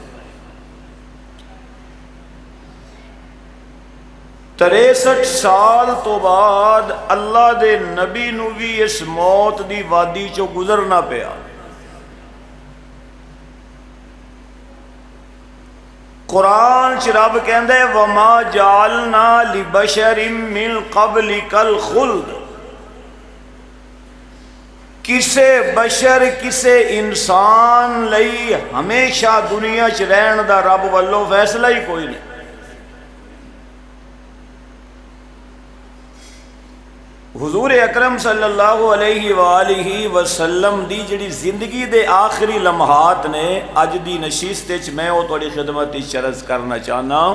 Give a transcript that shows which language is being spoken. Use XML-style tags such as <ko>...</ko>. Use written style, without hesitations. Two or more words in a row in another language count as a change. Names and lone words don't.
<pa>63 سال تو بعد اللہ دے نبی نو بھی اس موت دی وادی چو گزرنا پیا۔ قرآن چ رب کہندا ہے</pa> <ar>وما جعلنا لبشر من قبلک الخلد،</ar> <pa>کسے بشر کسے انسان لئی ہمیشہ دنیا چ رہن دا رب والوں فیصلہ ہی کوئی نہیں۔ حضور اکرم</pa> <ar>صلی اللہ علیہ وآلہ وسلم</ar> <pa>دی جڑی زندگی دے آخری لمحات نے اج دی نشست وچ میں وہ تھوڑی خدمت وچ عرض کرنا چاہنا</pa>